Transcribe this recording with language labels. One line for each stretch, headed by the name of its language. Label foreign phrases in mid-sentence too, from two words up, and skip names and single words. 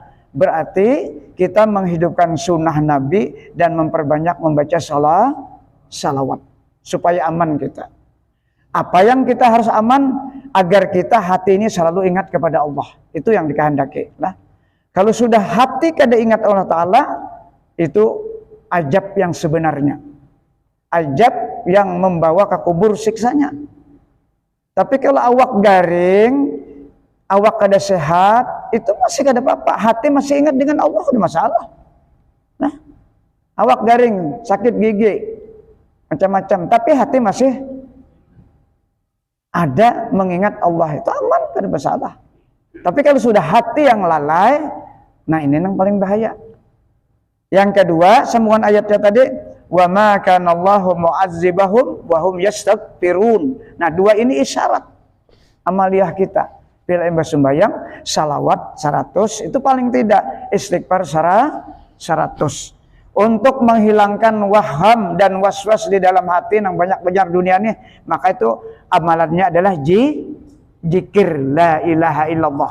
Indonesian: Berarti kita menghidupkan sunnah Nabi dan memperbanyak membaca salawat supaya aman kita. Apa yang kita harus aman agar kita hati ini selalu ingat kepada Allah. Itu yang dikehendaki. Nah, kalau sudah hati kada ingat Allah Ta'ala, itu ajab yang sebenarnya. Ajab yang membawa ke kubur siksanya.
Banjar: Tapi kalau awak garing, awak kada sehat, itu masih kada apa-apa. Hati masih ingat dengan Allah, ada masalah. Nah, awak garing, sakit gigi, macam-macam, tapi hati masih ada mengingat Allah, itu aman, kada masalah.
Indonesian: Tapi kalau sudah hati yang lalai, nah ini yang paling bahaya. Yang kedua, sambungan ayatnya tadi,
Arabic: wa ma kana Allahu mu'azzibahum wa hum yastaghfirun.
Indonesian: Nah, dua ini isyarat amaliyah kita. Bila sembahyang, salawat 100, itu paling tidak, istighfar 100. Untuk menghilangkan waham dan waswas di dalam hati yang banyak benar dunia ini, maka itu amalannya adalah zikir
Arabic: la ilaha illallah.